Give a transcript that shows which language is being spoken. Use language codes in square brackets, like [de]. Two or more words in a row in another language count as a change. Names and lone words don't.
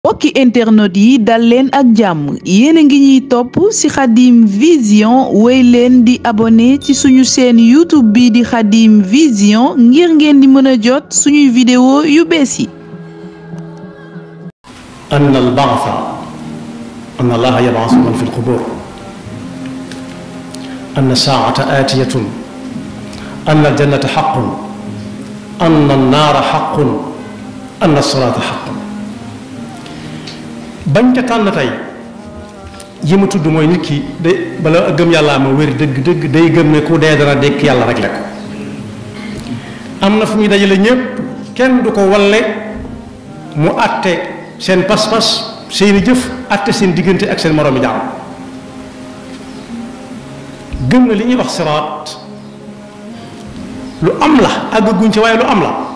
[wo] mbokki internet yi dal leen ak jàmm yéen a ngi ñuy topp ci Khadim Vision wéy leen di abonné ci suñu chaîne YouTube bi di Khadim Vision ngir ngeen di mën a jot suñuy vidéo yu bees yi. [ar] أن البعث أن الله يبعث من في القبور أن الساعة آتية أن الجنة حق أن النار حق أن الصراط حق bañ [wo] ca tànn tey yi ma tudd mooy nit ki de bala gëm yàlla ma wér dëgg day gëm ne ku dee dana dekk yàlla rek la ko am na fu muy dajale ñépp kenn du ko walle mu àtte seen pas-pas seeni jëf àtte seen diggante ak seen moroomi jaam gëm na li ñuy wax siraat lu am la àggaguñ ci waaye lu am la